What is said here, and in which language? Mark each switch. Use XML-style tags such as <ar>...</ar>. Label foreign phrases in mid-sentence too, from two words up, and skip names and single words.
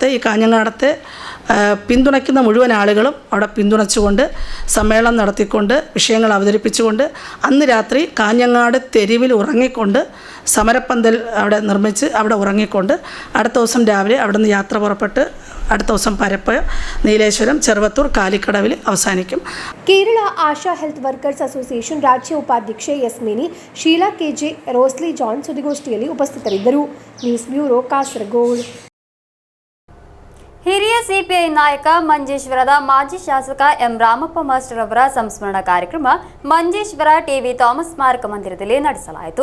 <ml>ഈ കാഞ്ഞങ്ങാടത്തെ പിന്തുണയ്ക്കുന്ന മുഴുവൻ ആളുകളും അവിടെ പിന്തുണച്ചുകൊണ്ട് സമ്മേളനം നടത്തിക്കൊണ്ട് വിഷയങ്ങൾ അവതരിപ്പിച്ചുകൊണ്ട് അന്ന് രാത്രി കാഞ്ഞങ്ങാട് തെരുവിൽ ഉറങ്ങിക്കൊണ്ട് സമരപ്പന്തൽ അവിടെ നിർമ്മിച്ച് അവിടെ ഉറങ്ങിക്കൊണ്ട് അടുത്ത ദിവസം രാവിലെ അവിടെ നിന്ന് യാത്ര പുറപ്പെട്ട് അടുത്ത ദിവസം പരപ്പ്, നീലേശ്വരം, ചെറുവത്തൂർ, കാലിക്കടവിൽ അവസാനിക്കും.</ml> <kn>കേരള ആശാ ಹೆಲ್ತ್ ವರ್ಕರ್ಸ್ ಅಸೋಸಿಯೇಷನ್ ರಾಜ್ಯ ಉಪಾಧ್ಯಕ್ಷೆ ಯಸ್ಮಿನಿ, ಶೀಲಾ ಕೆಜೆ, ರೋಸ್ಲಿ ಜಾನ್ ಸುದ್ದಿಗೋಷ್ಠಿಯಲ್ಲಿ ಉಪಸ್ಥಿತರಿದ್ದರು. ನ್ಯೂಸ್ ಬ್ಯೂರೋ, ಕಾಸರಗೋಡು. ಹಿರಿಯ ಸಿಪಿಐ ನಾಯಕ ಮಂಜೇಶ್ವರದ ಮಾಜಿ ಶಾಸಕ ಎಂ ರಾಮಪ್ಪ ಮಾಸ್ಟರ್ ಅವರ ಸಂಸ್ಮರಣಾ ಕಾರ್ಯಕ್ರಮ ಮಂಜೇಶ್ವರ ಟಿವಿ ಥಾಮಸ್ ಸ್ಮಾರಕ ಮಂದಿರದಲ್ಲಿ ನಡೆಸಲಾಯಿತು.</kn>